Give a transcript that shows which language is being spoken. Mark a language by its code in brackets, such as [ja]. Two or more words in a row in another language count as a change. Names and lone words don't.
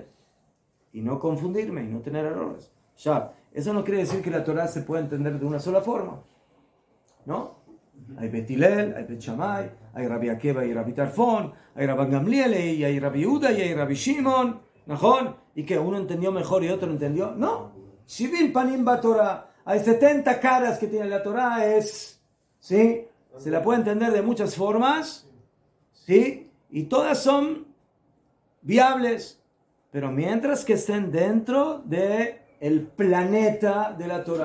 [es] Y no confundirme y no tener errores. Ya, eso no quiere decir que la Torah se pueda entender de una sola forma. ¿No? Hay Bet Hillel, hay Bet Shammai, hay Rabbi Akiva y Rabbi Tarfon, hay Rabbi Gamliel y hay Rabbi Yehuda y hay Rabbi Shimon. ¿Najón? ¿Y que uno entendió mejor y otro no entendió? No. [he] שבעים פנים תורה. [es] Hay 70 caras que tiene la Torah, ¿sí? Se la puede entender de muchas formas, ¿sí? Y todas son viables, pero mientras que estén dentro del planeta de la Torah.